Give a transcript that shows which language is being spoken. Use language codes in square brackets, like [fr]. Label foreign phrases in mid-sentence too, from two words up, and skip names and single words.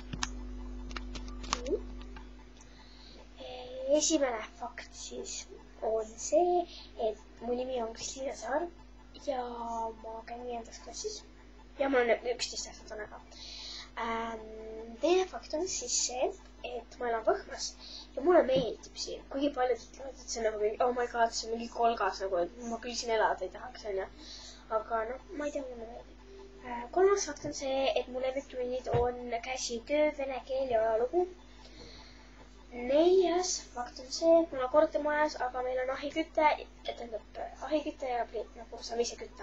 [et] Esimene fakt siis on see, et mu nimi on Kristiina Saar ja ma käin 5. klassis ja mul on 11 aastat vanega. Teine fakt on siis see, et ma elan Võhmas ja mulle meeldib siin. Kuigi paljud ütlevad, et see on nagu mingi, [en] oh my god, [et] see on mingi kolgas, nagu ma küll siin elada ei tahaks, on ju. Aga noh, ma ei tea, mulle meeldib. Kolmas fakt on see, et mu lemmiktunnid on käsitöö, vene keel ja ajalugu. 4. fakt on see, et mul on kortermajas, aga meil on ahiküte, ja nagu saab ise kütta.